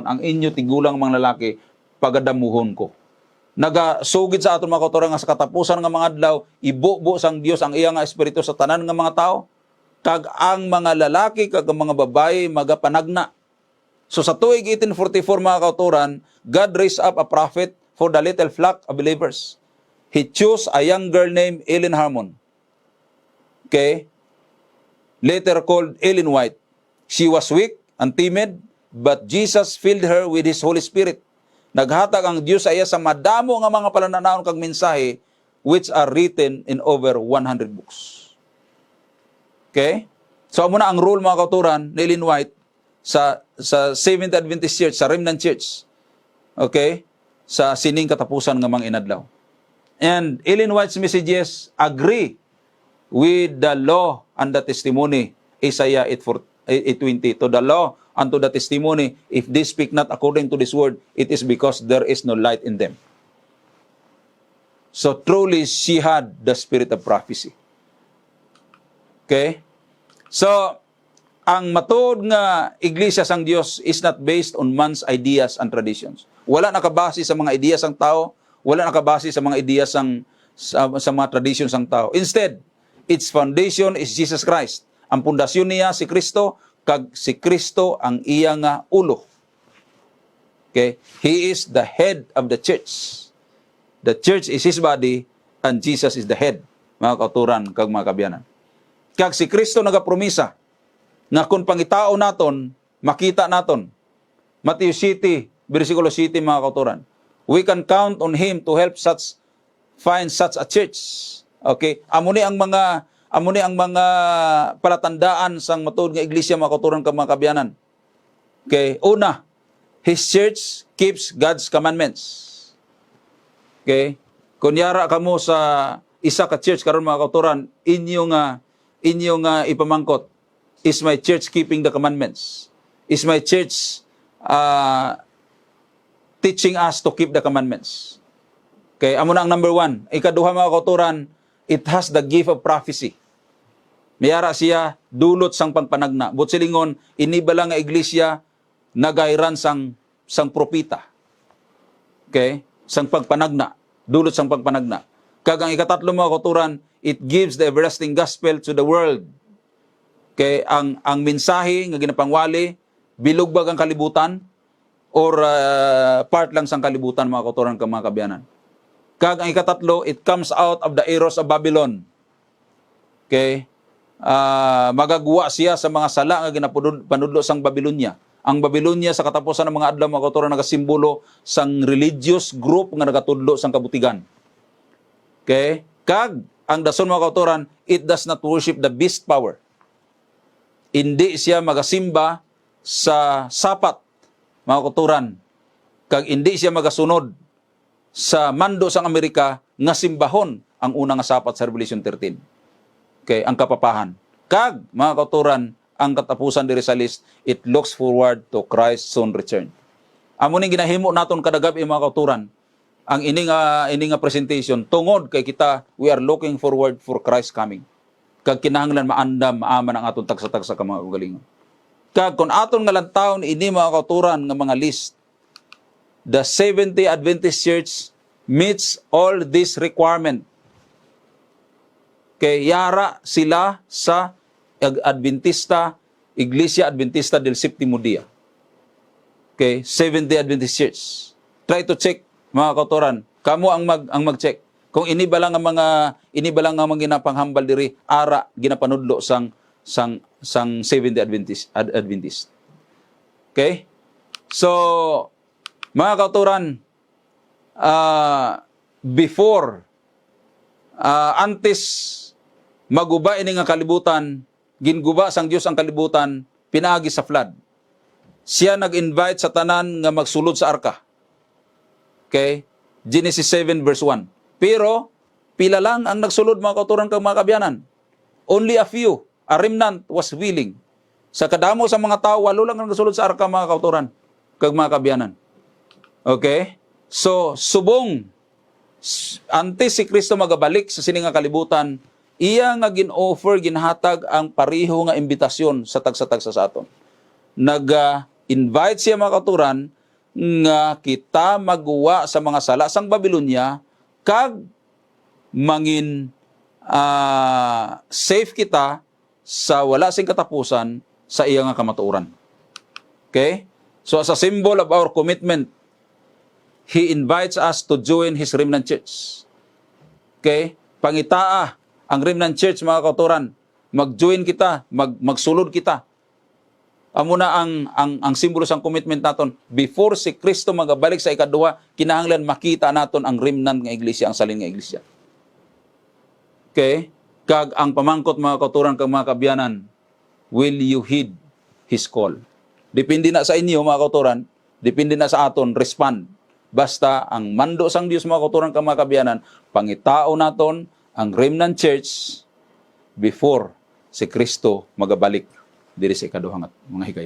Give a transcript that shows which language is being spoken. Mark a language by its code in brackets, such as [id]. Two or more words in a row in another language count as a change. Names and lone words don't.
[hil] Ang inyo tigulang mga lalaki pagadamuhon ko. Nagasugid sa aton mga kauturan nga sa katapusan nga mga adlaw ibubo sang Dios ang iya nga espiritu sa tanan nga mga tao. Kag ang mga lalaki kag ang mga babae magapanagna. So sa tuig 1844 mga kauturan, [en] God raised up a prophet for the little flock of believers. He chose a young girl named Ellen Harmon. Okay? Later called Ellen White. She was weak and timid, but Jesus filled her with His Holy Spirit. [hil] Naghatag ang Diyos sa iya sa madamo nga mga palananawon kag mensahe [en] which are written in over 100 books. Okay? [hil] So amo na ang role mga kauturan ni Ellen White sa Seventh Adventist Church, sa Remnant Church. [en] Okay? [hil] Sa sining katapusan nga mga inadlaw. [en] And Ellen White's messages agree with the law and the testimony, Isaiah 8:20. To the law and to the testimony, if they speak not according to this word, it is because there is no light in them. So truly, she had the spirit of prophecy. Okay? So, [hil] ang matuod nga iglesia sang Dios [en] is not based on man's ideas and traditions. [hil] Wala nakabase sa mga ideas sang tao, wala nakabase sa mga ideas sa mga traditions sang tao. [en] Instead, its foundation is Jesus Christ. [hil] Ang pundasyon niya si Kristo, kag si Kristo ang iya nga ulo. [en] Okay? He is the head of the church. The church is His body, and Jesus is the head. [hil] Mga kauturan, kag mga kabyanan. Kag si Kristo nagapromisa, nga kung pangitao naton, makita naton. Matthew 7, versikulo 7, mga kauturan. [en] We can count on Him to help find such a church. Okay? [hil] Amo ni ang mga palatandaan sang matuod nga iglesia mga kauturan kag mga kabyanan. Okay, una, [en] His church keeps God's commandments. [hil] Okay? Kunyara kamo sa isa ka church karon mga kauturan, inyo nga ipamangkot, [en] is my church keeping the commandments? Is my church teaching us to keep the commandments? [hil] Okay, amo na ang number 1. Ikaduha mga kauturan, [en] it has the gift of prophecy. [hil] Mayara siya dulot sang pagpanagna. But silingon, inibala nga iglesia nagayran sang propita. Okay? Sang pagpanagna. Dulot sang pagpanagna. Kag ang ikatatlo mga kauturan, [en] it gives the everlasting gospel to the world. Okay? [hil] Ang mensahe nga ginapangwali, bilugbag ang kalibutan, or part lang sang kalibutan mga kauturan kag mga kabyanan. Kag ang ikatatlo, [en] it comes out of the eros of Babylon. Okay? [hil] Magagawa siya sa mga sala nga ginapanudlo sang Babylonia. Ang Babylonia sa katapusan ng mga adlaw mga kauturan nagasimbolo sang religious group nga nagatudlo sang kabutigan. Okay? Kag ang dason mga kauturan, [en] it does not worship the beast power. [hil] Hindi siya magasimba sa sapat mga kauturan. Kag hindi siya magasunod sa mando sang Amerika nga simbahon ang unang sapat sa Revelation 13. Okay, ang kapapahan. Kag mga kauturan, ang katapusan diri sa list, [en] it looks forward to Christ's soon return. [hil] Amo ning ginahimo naton kada gabi mga kauturan, ang ini nga presentation tungod kay kita [en] we are looking forward for Christ's coming. [hil] Kag kinahanglan maandam maaman ang aton tagsa-tagsa ka mga ugalingon. Kag kun aton nga lantawon ini mga kauturan nga mga list, [en] the Seventh-day Adventist Church meets all this requirement. [hil] Okay, yara sila sa Adventista, Iglesia Adventista del Séptimo Día. [en] Okay, Seventh-day Adventist Church. Try to check, [hil] mga kauturan. Kamo ang mag-check. Kung inibalang ang mga ginapanghambal diri, ara ginapanudlo sang Seventh-day Adventist. [en] Okay? [hil] So, mga kauturan, before, antes maguba ini nga kalibutan, ginguba sang Dios ang kalibutan, pinaagi sa flood. Siya nag-invite sa tanan nga magsulod sa arka. [en] Okay? Genesis 7 verse 1. [hil] Pero, pila lang ang nagsulod, mga kauturan kag mga kabyanan. [en] Only a few, a remnant was willing. [hil] Sa kadamo sa mga tao, 8 lang ang nagsulod sa arka, mga kauturan kag mga kabyanan. [en] Okay? [hil] So, subong, antes si Kristo magabalik sa sining nga kalibutan, iya nga gin-offer, ginhatag ang pariho nga imbitasyon sa tagsa-tagsa sa aton. Nag-invite siya, mga kauturan, nga kita magwa sa mga sala sang Babylonia, kag mangin safe kita sa wala sing katapusan sa iya nga kamatuoran. [en] Okay? So as a symbol of our commitment, He invites us to join His remnant church. Okay? [hil] Pangitaa ang [en] remnant church, [hil] mga kauturan. Mag-join kita, magsulod kita. Amo na ang simbolo sang commitment naton. Before si Kristo magabalik sa ikaduha, kinahanglan makita naton ang remnant nga iglesia, ang salin nga iglesia. Okay? Kag ang pamangkot, mga kauturan kag mga kabyanan, [en] will you heed His call? [hil] Depende na sa inyo, mga kauturan, depende na sa aton, respond. Basta ang mando sang Dios, mga kauturan kag mga kabyanan, pangitao naton ang [en] remnant church [hil] before si Kristo magabalik diri sa ikaduha mga higayon.